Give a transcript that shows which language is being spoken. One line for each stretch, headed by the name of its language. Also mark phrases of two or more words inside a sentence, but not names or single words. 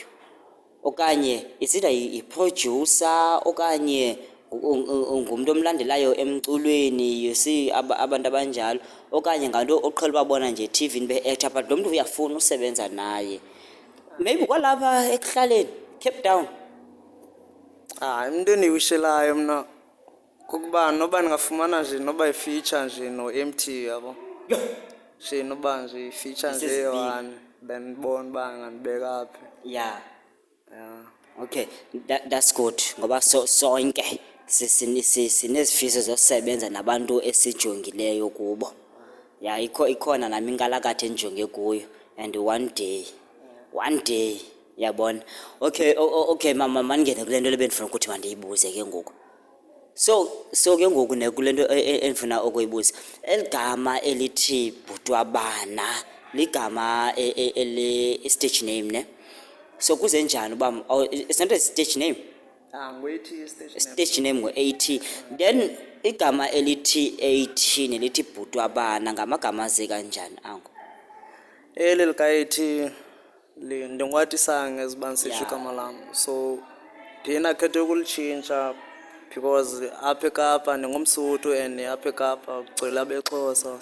Xhosa: Okanye isida i-producer okanye ngumuntu omlandelayo emculweni yesi abantu abanjalo okanye nganto oqhela babona nje TV be-actor but lo muntu uyafuna usebenza naye maybe kwalapha ekuhlaleni Cape Town. Into endiyishelayo mna kukuba noba ndingafumana nje noba i-feature nje no-MT yabo. Nje noba nje i-feature nje eyi-one then ndibone uba ngandibeka phi.
English: Yeah. Okay, that's good
Xhosa: ngoba sonke sinezifiso zosebenza nabantu esijongileyo kubo. Yeah, ikhona nami inkalakatha endijonge kuyo
English: and one day
Xhosa: yabona. Okay mama mandingene kule nto lebendifuna ukuthi mandiyibuze ke ngoku. So ke ngoku ne kule nto endifuna ukuyibuza eligama elithi Bhutwabana ligama
English: stage name
Xhosa: ne. So kuze njani uba
English: it's not a stage name?
Xhosa: Ngoyithi
English: Stage name ngo-AT.
Xhosa: Then igama elithi AT nelithi Bhutwabana ngamagama aze kanjani ango? eli lika-AT ndingathi sange ziba ndisitsho igama lam. So ndinakhethe ukulitshintsha because apha eKapa ndingumSotho and apha eKapa kugcwele abeXhosa.